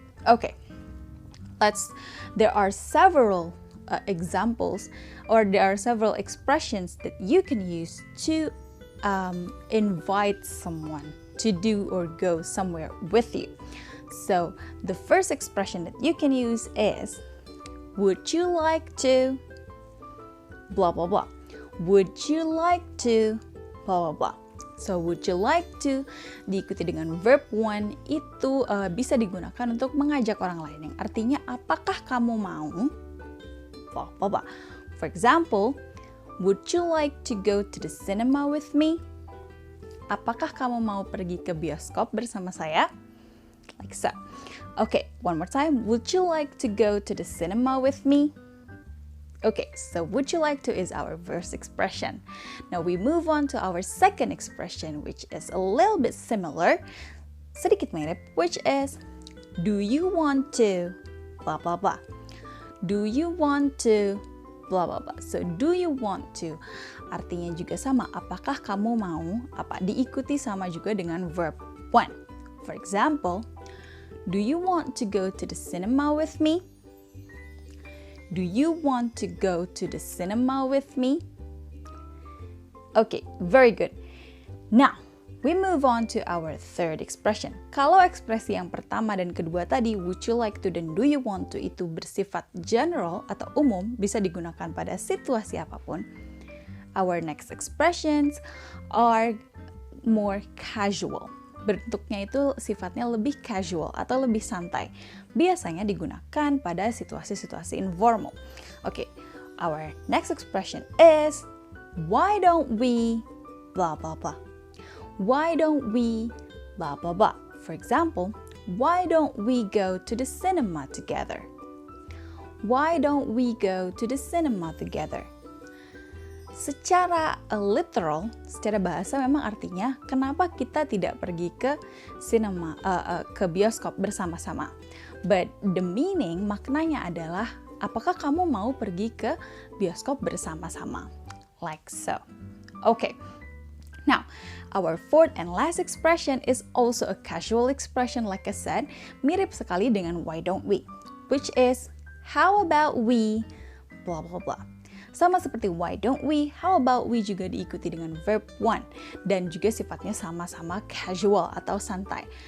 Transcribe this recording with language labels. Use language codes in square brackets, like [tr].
[en] Okay, there are several examples, or there are several expressions that you can use to invite someone to do or go somewhere with you. So the first expression that you can use is, would you like to blah blah blah. Would you like to blah blah blah. So would you like to [id] diikuti dengan verb one itu bisa digunakan untuk mengajak orang lain, yang artinya apakah kamu mau blah blah blah. [en] For example, would you like to go to the cinema with me? [id] Apakah kamu mau pergi ke bioskop bersama saya? [en] Like so. Okay, one more time. Would you like to go to the cinema with me? Okay, so would you like to is our first expression. Now we move on to our second expression, which is a little bit similar, [id] sedikit mirip, [en] which is, do you want to blah blah blah. Do you want to blah blah blah. So do you want to [id] artinya juga sama, apakah kamu mau, diikuti sama juga dengan verb one. [en] For example, do you want to go to the cinema with me? Do you want to go to the cinema with me? Okay, very good. Now, we move on to our third expression. [id] Kalau ekspresi yang pertama dan kedua tadi, [en] would you like to [id] dan [en] do you want to, [id] itu bersifat general atau umum, bisa digunakan pada situasi apapun. [en] Our next expressions are more casual. [id] Bentuknya itu sifatnya lebih casual atau lebih santai. Biasanya digunakan pada situasi-situasi informal. [en] Okay, our next expression is, why don't we blah blah blah. Why don't we blah blah blah. For example, why don't we go to the cinema together? Why don't we go to the cinema together? [id] Secara literal, secara bahasa memang artinya kenapa kita tidak pergi ke cinema, ke bioskop bersama-sama. [en] But the meaning, [id] maknanya adalah apakah kamu mau pergi ke bioskop bersama-sama? [en] Like so. Okay. Now, our fourth and last expression is also a casual expression, like I said, [id] mirip sekali dengan [en] why don't we, which is, how about we blah blah blah. [id] Sama seperti [en] why don't we, how about we [id] juga diikuti dengan verb one, dan juga sifatnya sama-sama casual atau santai.